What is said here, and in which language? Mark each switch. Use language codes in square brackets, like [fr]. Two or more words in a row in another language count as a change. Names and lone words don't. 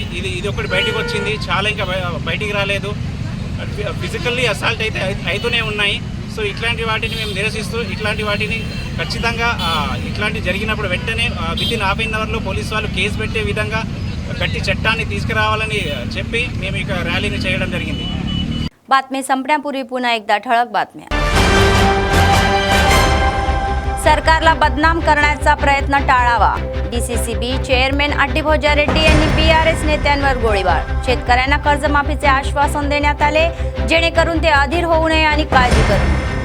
[te] ఇది ఒకటి బయటకు వచ్చింది, చాలా ఇంకా బయటికి రాలేదు. [en] physically assault [te] అయితే అవుతూనే ఉన్నాయి. సో ఇట్లాంటి వాటిని మేము నిరసిస్తూ ఇట్లాంటి వాటిని ఖచ్చితంగా ఇట్లాంటి జరిగినప్పుడు వెంటనే [en] within half an hourlo [te] పోలీసు వాళ్ళు కేసు పెట్టే విధంగా గట్టి చట్టాన్ని తీసుకురావాలని చెప్పి మేము ఇక ర్యాలీని చేయడం జరిగింది. [mr] बातमी संपण्यापूर्वी पुन्हा एकदा ठळक बातम्या. सरकारला बदनाम करण्याचा प्रयत्न टाळावा. डीसीसीबी चेअरमॅन अड्डीभोजा रेड्डी यांनी बीआरएस नेत्यांवर गोळीबार. शेतकऱ्यांना कर्जमाफीचे आश्वासन देण्यात आले, जेणेकरून ते अधीर होऊ नये आणि काळजी करू नये.